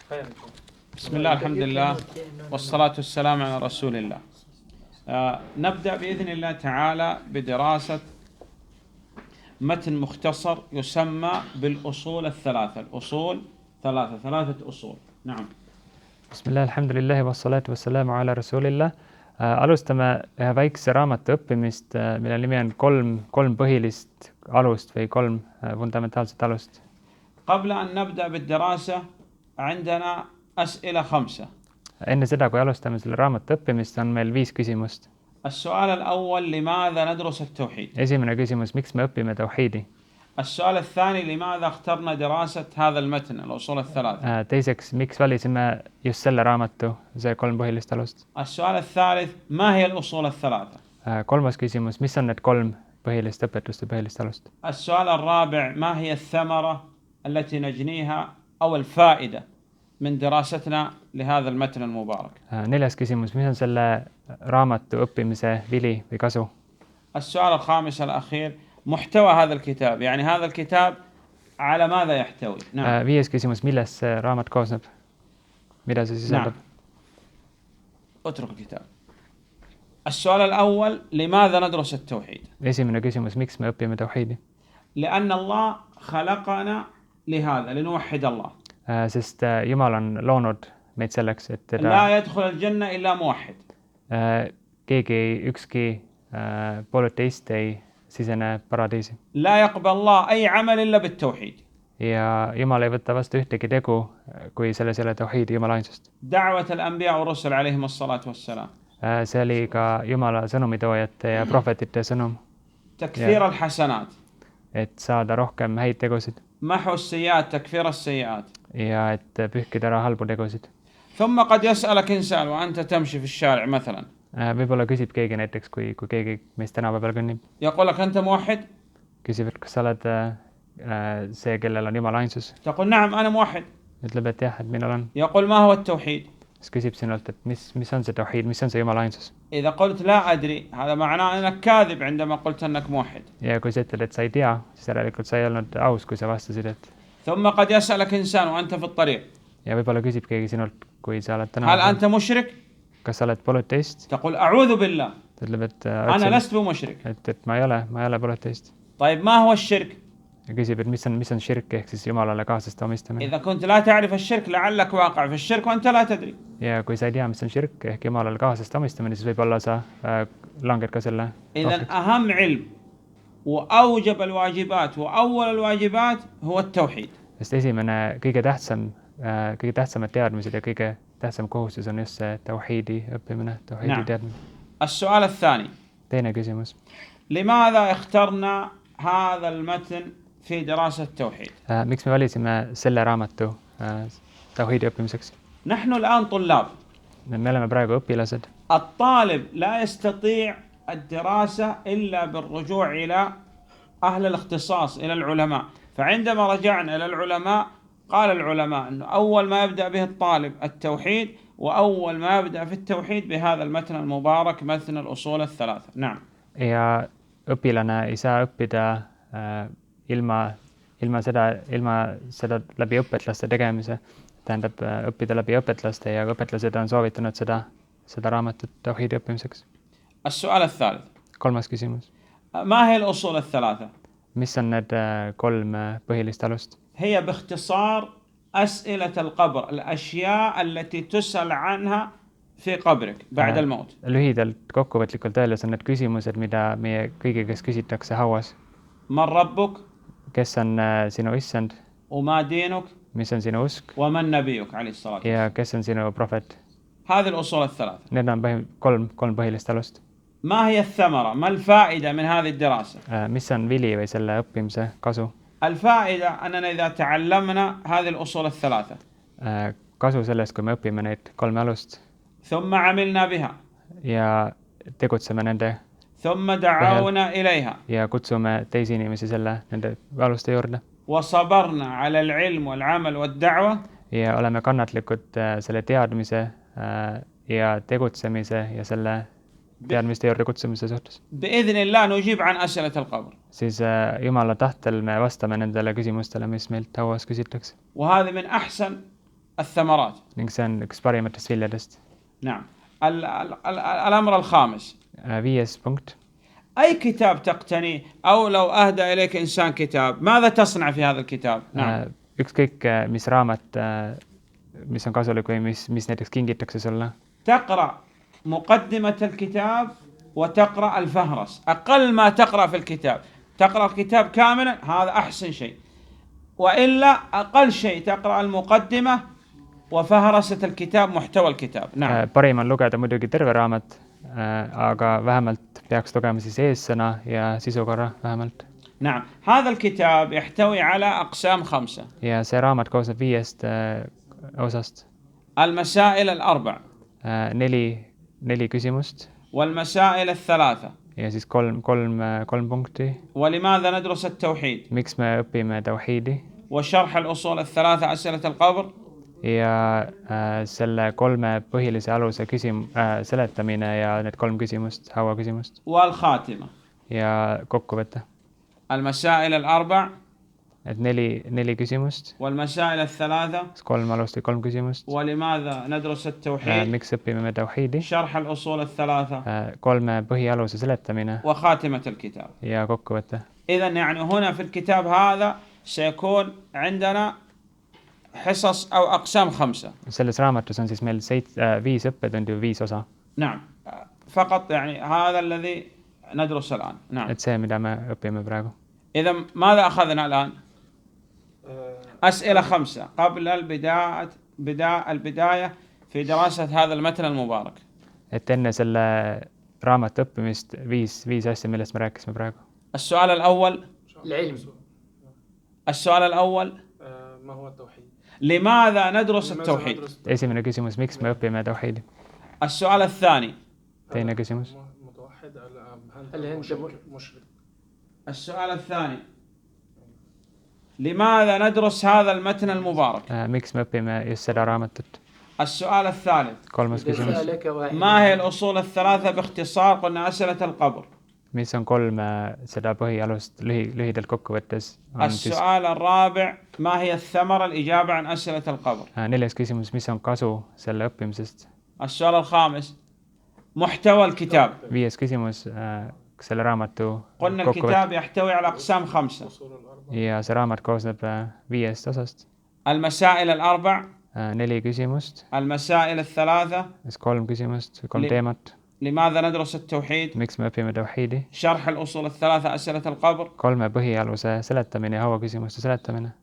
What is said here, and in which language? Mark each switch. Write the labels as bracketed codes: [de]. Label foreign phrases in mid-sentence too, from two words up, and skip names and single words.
[ar] بسم الله الحمد لله والصلاة والسلام على رسول الله. نبدأ بإذن الله تعالى بدراسة متن مختصر يسمى بالأصول الثلاثة. الأصول ثلاثة أصول. نعم. بسم الله الحمد لله والصلاة والسلام على رسول الله. [et] Alustame ühe väikse raamatu õppimist, mille nimi on kolm põhilist alust või kolm fundamentaalset alust. [ar] قبل أن نبدأ بالدراسة عندنا أسئلة 5. [et] Enne seda, kui alustame selle raamatu õppimist, on meil 5 küsimust. [ar] السؤال الأول: لماذا ندرس التوحيد؟ [et] Esimene küsimus: miks me õpime tauhiidi? [ar] السؤال الثاني: لماذا اخترنا دراسة هذا المتن الأصول الثلاثة؟ [et] Teiseks, miks valisime just selle raamatu, see 3 põhilist alust? [ar] السؤال الثالث: ما هي الأصول الثلاثة؟ [et] Kolmas küsimus: mis on need 3 põhilist õpetust ja põhilist alust? [ar] السؤال الرابع: ما هي الثمرة التي نجنيها أو الفائدة من دراستنا لهذا المتن المبارك؟ [et] Neljas küsimus: mis on selle raamatu õppimise vili või kasu? [ar] السؤال الخامس الأخير: محتوى هذا الكتاب، يعني هذا الكتاب على ماذا يحتوي؟ نعم. [et] Viies küsimus: millest see raamat koosneb? Mida see sisaldab? [ar] اترك الكتاب. السؤال الأول: لماذا ندرس التوحيد؟ [et] Esimene küsimus: miks me õpime tauhiidi? [ar] لأن الله خلقنا لهذا، لنوحد الله. [et] Sest Jumal on loonud meid selleks, et [ar] لا يدخل الجنة إلا موحد. [et] ükski polüteist ei sisene paradiisi. [ar] لا يقبل الله أي عمل إلا بالتوحيد. [et] Ja Jumal ei võta vastu ühtegi tegu, kui selles ei ole tauhiidi, Jumala ainsust. [ar] دعوة الأنبياء والرسل عليهم الصلاة والسلام. [et] See oli ka Jumala sõnumitoojate ja prohvetite sõnum. [ar] تكثير الحسنات. [et] Et saada rohkem häid tegusid. [ar] محو السيئات، تكفير السيئات. [et] Ja et pühkida ära halbu tegusid. [ar] ثم قد يسألك إنسان وأنت تمشي في الشارع مثلا. [et] Võib-olla küsib keegi näiteks, kui keegi meist tänava peal kõnnib. [ar] يقول لك أنت موحد؟ [et] Küsib, et kas sa oled see, kellel on Jumala ainsus? [ar] تقول نعم أنا موحد. [et] Ütleb, et jah, et mina olen. [ar] يقول ما هو التوحيد؟ [et] Siis küsib sinult, et mis on see tauhiid, mis on see Jumala ainsus? [ar] إذا قلت لا أدري هذا معناه أنك كاذب عندما قلت أنك موحد. [et] Ja kui sa ütled, et sa ei tea, siis järelikult sa ei olnud aus, kui sa vastasid, et. [ar] ثم قد يسألك إنسان وأنت في الطريق. [et] Ja võib-olla küsib keegi sinult, kui sa oled [ar] هل أنت مشرك؟ [et] Kas sa oled polüteist? [ar] تقول أعوذ بالله. [et] Ta ütleb, et [ar] أنا لست بمشرك. [et] et ma ei ole polüteist. [ar] طيب ما هو الشرك؟ [et] Ja küsib, et mis on širk ehk siis Jumalale kaaslaste omistamine. [ar] إذا كنت لا تعرف الشرك لعلك واقع في الشرك وأنت لا تدري. [et] Ja kui sa ei tea, mis on širk ehk Jumalale kaaslaste omistamine, siis võib-olla sa langed ka selle. [ar] إذن أهم علم وأوجب الواجبات وأول الواجبات هو التوحيد. [et] Sest esimene, kõige tähtsamad teadmised ja kõige tähtsam kohustus on just see tauhiidi õppimine, tauhiidi teadmine. [ar] السؤال الثاني: [et] Teine küsimus. [ar] لماذا اخترنا هذا المتن في دراسة التوحيد؟ [et] Miks me valisime selle raamatu tauhiidi õppimiseks? [ar] نحن الآن طلاب. [et] Me oleme praegu õpilased. [ar] الطالب لا يستطيع الدراسة إلا بالرجوع إلى أهل الاختصاص، إلى العلماء. فعندما رجعنا إلى العلماء قال العلماء أنه أول ما يبدأ به الطالب التوحيد، وأول ما يبدأ في التوحيد بهذا المتن المبارك متن الأصول الثلاثة. نعم. [et] Ja õpilane ei saa õppida ilma seda läbi õpetlaste tegemise. Tähendab õppida läbi õpetlaste ja õpetlased on soovitanud seda raamatut tauhiidi õppimiseks. [ar] السؤال الثالث. [et] Kolmas küsimus. [ar] ما هي الأصول الثلاثة؟ [et] Mis on need 3 põhilist alust? [ar] هي باختصار أسئلة القبر، الأشياء التي تسأل عنها في قبرك بعد الموت. [et] Lühidalt kokkuvõtlikult öeldes on need küsimused, mida meie kõigi käest küsitakse hauas. [ar] من ربك؟ [et] Kes on sinu issand? [ar] وما دينك؟ [et] Mis on sinu usk? [ar] ومن نبيك عليه الصلاة والسلام؟ [et] Ja kes on sinu prohvet? [ar] هذه الأصول الثلاثة. [et] Need on kolm põhilist alust. [ar] ما هي الثمرة؟ ما الفائدة من هذه الدراسة؟ [et] Mis on vili või selle õppimise kasu? [ar] الفائدة أننا إذا تعلمنا هذه الأصول الثلاثة. [et] Kasu sellest, kui me õpime neid 3 alust. [ar] ثم عملنا بها. [et] Ja tegutseme nende. [ar] ثم دعونا إليها. [et] Ja kutsume teisi inimesi nende aluste juurde. [ar] وصبرنا على العلم والعمل والدعوة. [et] Ja oleme kannatlikud selle teadmise ja tegutsemise ja selle teadmiste juurde kutsumise suhtes. [ar] بإذن الله نجيب عن أسئلة القبر. [et] Siis Jumala tahtel me vastame nendele küsimustele, mis meilt hauas küsitakse. [ar] وهذا من أحسن الثمرات. [et] ning see on üks parimatest viljadest. [ar] نعم. الأمر الخامس. [et] 5. punkt. [ar] أي كتاب تقتني أو لو أهدى إليك إنسان كتاب ماذا تصنع في هذا الكتاب؟ نعم. [et] ükskõik mis raamat, mis on kasulik või mis näiteks kingitakse sulle. [ar] تقرأ مقدمة الكتاب وتقرأ الفهرس. أقل ما تقرأ في الكتاب تقرأ الكتاب كاملا، هذا أحسن شيء. وإلا أقل شيء تقرأ المقدمة وفهرسة الكتاب، محتوى الكتاب. نعم. [et] parim on lugeda muidugi terve raamat, aga vähemalt peaks lugema siis eessõna ja sisukorra vähemalt. [ar] نعم. هذا الكتاب يحتوي على أقسام 5. [et] ja see raamat koosneb 5 osast. [ar] المسائل الأربع. [et] 4 küsimust. [ar] والمسائل الثلاثة. [et] ja siis kolm punkti. [ar] ولماذا ندرس التوحيد؟ [et] miks me õpime tauhiidi. [ar] وشرح الأصول الثلاثة أسئلة القبر. [et] ja selle 3 põhilise aluse seletamine ja need 3 küsimust, hauaküsimust. [ar] والخاتمة. [et] ja kokkuvõte. [ar] المسائل الأربع. [et] et 4 küsimust. [ar] والمسائل الثلاثة. [et] 3 alust ja 3 küsimust. [ar] ولماذا ندرس التوحيد؟ [et] miks õpime me tauhiidi. [ar] شرح الأصول الثلاثة. [et] 3 põhialuse seletamine. [ar] وخاتمة الكتاب. [et] ja kokkuvõte. [ar] إذن يعني هنا في الكتاب هذا سيكون عندنا حصص أو أقسام 5. [et] selles raamatus on siis meil 5 õppetundi või 5 osa. [ar] نعم. فقط يعني هذا الذي ندرس الآن. نعم. [et] et see, mida me õpime praegu. [ar] إذا ماذا أخذنا الآن؟ أسئلة 5 قبل البداية في دراسة هذا المتن المبارك. [et] et enne selle raamatu õppimist 5 asja, millest me rääkisime praegu. [ar] السؤال الأول. العلم. السؤال الأول. ما هو التوحيد؟ لماذا ندرس التوحيد؟ [et] esimene küsimus, miks me õpime tauhiidi. [ar] السؤال الثاني. [et] teine küsimus. [ar] متوحد هل أنت مشرك؟ السؤال الثاني. لماذا ندرس هذا المتن المبارك؟ [et] miks me õpime just seda raamatut. [ar] السؤال الثالث. [et] 3. küsimus. [ar] ما هي الأصول الثلاثة باختصار؟ قلنا أسئلة القبر. [et] mis on 3 seda põhialust lühidalt kokku võttes. [ar] السؤال الرابع. ما هي الثمرة؟ الإجابة عن أسئلة القبر. [et] 4. küsimus, mis on kasu selle õppimisest. [ar] السؤال الخامس. محتوى الكتاب. [et] 5. küsimus, selle raamatu [ar] قلنا الكتاب يحتوي على أقسام 5. [et] ja see raamat koosneb 5 osast. [ar] المسائل الأربع. [et] 4 küsimust. [ar] المسائل الثلاثة. [et] 3 küsimust, 3 teemat. [ar] لماذا ندرس التوحيد؟ [et] miks me õpime tauhiidi. [ar] شرح الأصول الثلاثة أسئلة القبر. [et] 3 põhialuse seletamine ja hauaküsimuste seletamine.